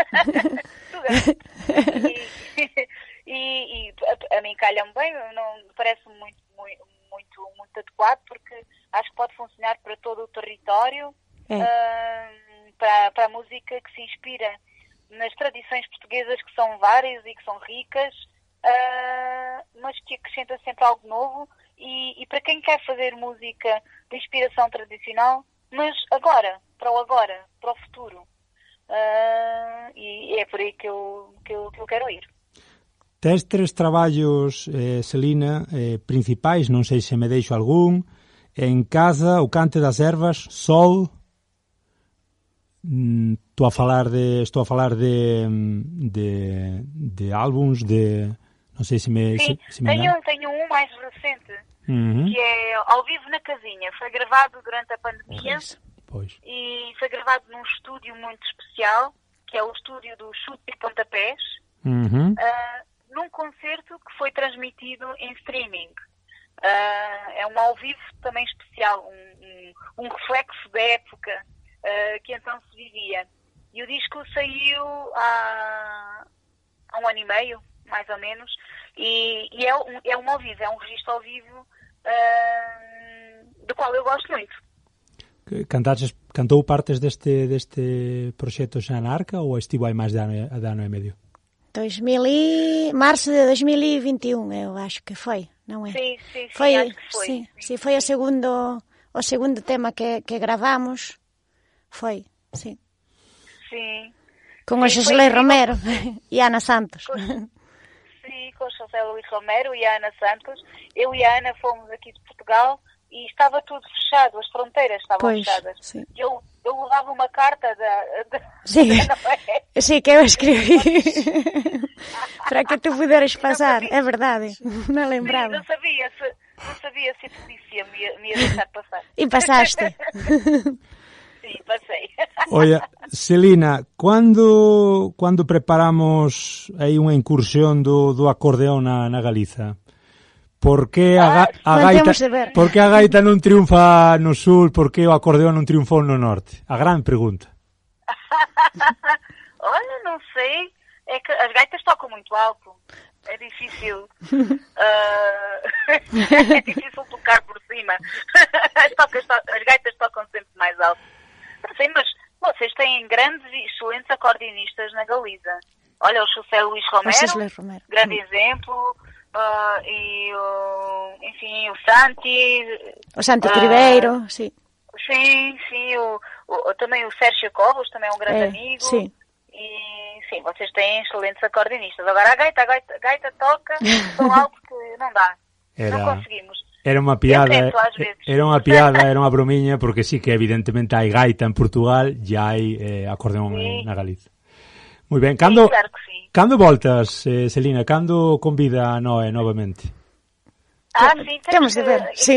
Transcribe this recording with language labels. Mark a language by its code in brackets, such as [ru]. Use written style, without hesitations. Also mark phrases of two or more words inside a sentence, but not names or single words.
[pt] E a mim calha-me bem, não parece-me muito adequado, porque acho que pode funcionar para todo o território, para a música que se inspira nas tradições portuguesas, que são várias e que são ricas, mas que acrescenta sempre algo novo, e para quem quer fazer música de inspiração tradicional, mas para o futuro. E é por aí que eu quero ir. [gl] Tes 3 traballos, Celina, principais, non sei se me deixo algún: En casa, O cante das ervas, Sol. Estou a falar de álbuns, non sei se me... [pt] Sim, tenho um mais recente, que é Ao Vivo na Casinha. Foi gravado durante a pandemia. Pois. E foi gravado num estúdio muito especial, que é o estúdio do Chute e Pontapés, num concerto que foi transmitido em streaming. É um ao vivo também especial, um reflexo da época que então se vivia. E o disco saiu há 1 ano e meio, mais ou menos, e é um ao vivo, é um registro ao vivo do qual eu gosto muito. [gl] Cantou partes deste proxecto xa na Arca ou estivo hai máis de ano e medio? [pt] Março de 2021, eu acho que foi, non é? [gl] Sí, [pt] foi, acho que foi. [gl] Sí, foi o segundo tema que gravamos. Foi, sí. Sí. Con o Xosé Romero e Ana Santos. [pt] Sim, com o José Luís Romero e a Ana Santos. Eu e a Ana fomos aqui de Portugal e estava tudo fechado, as fronteiras estavam fechadas. Sim. Eu levava uma carta Sim, sí, que eu escrevi para que tu puderas passar, é verdade, não lembrava. Sim, não sabia se a polícia me ia deixar passar. E passaste. Sim, passei. [gl] Oia, Celina, cando preparamos aí unha incursión do acordeón na Galiza? Por que a gaita non triunfa no sur, por que o acordeón non triunfou no norte? A gran pregunta. [pt] Olha, não sei. É que as gaitas tocam muito alto. É difícil. É difícil tocar por cima. As gaitas tocam sempre mais alto. Não sei, mas vocês têm grandes e excelentes acordeonistas na Galiza. Olha, o José Luís Romero, grande exemplo. Enfim, o Santi Tribeiro, sim. Sim, também o Sérgio Covos, também é um grande amigo. Sim. E sim, vocês têm excelentes acordeonistas. Agora a gaita toca tão alto que não dá. Não conseguimos. [gl] Era unha piada, era unha bromiña, porque sí que evidentemente hai gaita en Portugal e hai acordeón na Galiza. Moi ben, cando voltas, Celina? Cando convida a Noé novamente? Sí, temos de ver. Sí.